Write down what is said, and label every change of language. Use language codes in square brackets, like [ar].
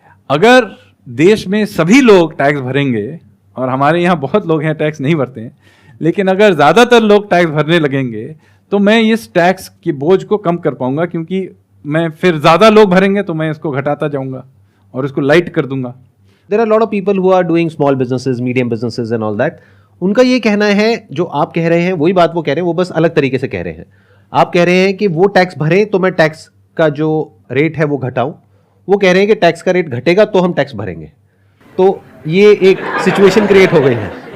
[hi] अगर देश में सभी लोग टैक्स भरेंगे, और हमारे यहाँ बहुत लोग हैं टैक्स नहीं भरते हैं, लेकिन अगर ज़्यादातर लोग टैक्स भरने लगेंगे तो मैं इस टैक्स के बोझ को कम कर पाऊंगा, क्योंकि मैं फिर ज़्यादा लोग भरेंगे तो मैं इसको घटाता जाऊंगा और उसको लाइट कर दूंगा। [en] There are a lot of people who are doing small businesses, medium businesses and all that. [hi] उनका ये कहना है, जो आप कह रहे हैं वही बात वो कह रहे हैं, वो बस अलग तरीके से कह रहे हैं। आप कह रहे हैं कि वो टैक्स भरें तो मैं टैक्स का जो रेट है वो घटाऊं, वो कह रहे हैं कि टैक्स का रेट घटेगा तो हम टैक्स भरेंगे। तो ये एक सिचुएशन क्रिएट हो गई है।